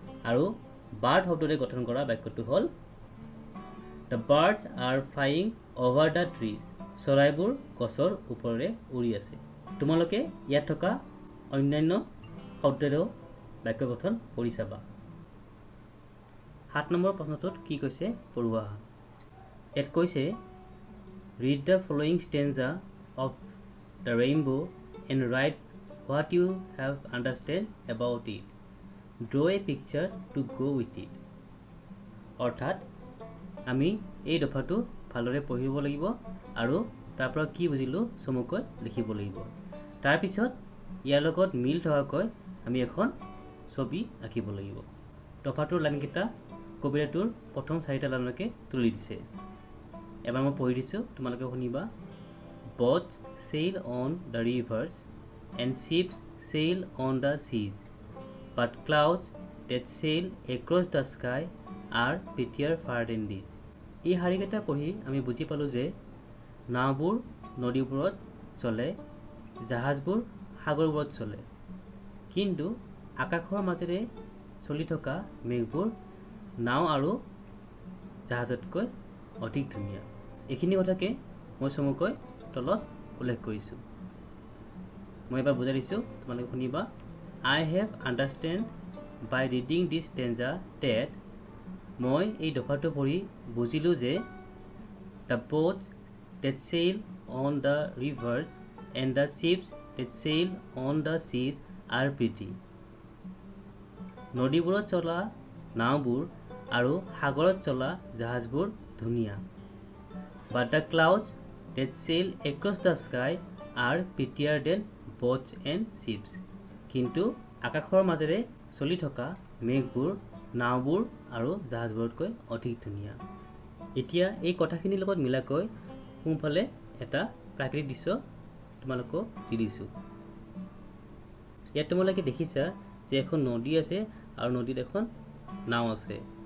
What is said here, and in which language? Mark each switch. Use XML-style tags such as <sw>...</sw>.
<as>আৰু বাৰ্ড শব্দৰে গঠন কৰা বাক্যটো হ'ল</as> <en>The birds are flying over the trees.</en> <as>চৰাইবোৰ গছৰ ওপৰেৰে উৰি আছে। তোমালোকে ইয়াত থকা অন্যান্য শব্দেৰেও বাক্য গঠন কৰি চাবা। 7 নম্বৰ প্ৰশ্নটোত কি কৈছে পঢ়োৱা। ইয়াত কৈছে</as> <en>read the following stanza of the rainbow and write what you have understand about it. Draw a picture to go with it.</en> <as>অৰ্থাৎ আমি এই দফাটো ভালদৰে পঢ়িব লাগিব আৰু তাৰ পৰা কি বুজিলো চমুকৈ লিখিব লাগিব। তাৰ পিছত ইয়াৰ লগত মিল থকাকৈ আমি এখন ছবি আঁকিব লাগিব। দফাটোৰ লাইনকেইটা কবিতাটোৰ প্ৰথম 4টা লাইনলৈকে তুলি দিছে। এবাৰ মই পঢ়ি দিছোঁ, তোমালোকে শুনিবা।</as> <en>Boats sail on the rivers and ships sail on the seas, but clouds that sail across the sky are prettier far than these.</en> <as>এই শাৰীকেইটা পঢ়ি আমি বুজি পালোঁ যে নাওবোৰ নদীবোৰত চলে, জাহাজবোৰ সাগৰবোৰত চলে, কিন্তু আকাশৰ মাজেৰে চলি থকা মেঘবোৰ নাও আৰু জাহাজতকৈ অধিক ধুনীয়া। এইখিনি কথাকে মই চমুকৈ তলত উল্লেখ কৰিছোঁ। মই এবাৰ বুজাই দিছোঁ, তোমালোকে শুনিবা।</as> <en>I have understand by reading this stanza that</en> <as>মই এই দফাটো পঢ়ি বুজিলোঁ যে</as> <en>the boats that sail on the rivers and the ships that sail on the seas are pretty.</en> <as>নদীবোৰত চলা নাওবোৰ আৰু সাগৰত চলা জাহাজবোৰ ধুনীয়া।</as> <en>But the clouds that sail across the sky are prettier than boats and ships.</en> <as>কিন্তু আকাশৰ মাজেৰে চলি থকা মেঘবোৰ নাওবোৰ আৰু জাহাজবোৰতকৈ অধিক ধুনীয়া। এতিয়া এই কথাখিনিৰ লগত মিলাকৈ সোঁফালে এটা প্ৰাকৃতিক দৃশ্য তোমালোকক দি দিছোঁ। ইয়াত তোমালোকে দেখিছা যে এখন নদী আছে আৰু নদীত এখন নাও আছে।</as>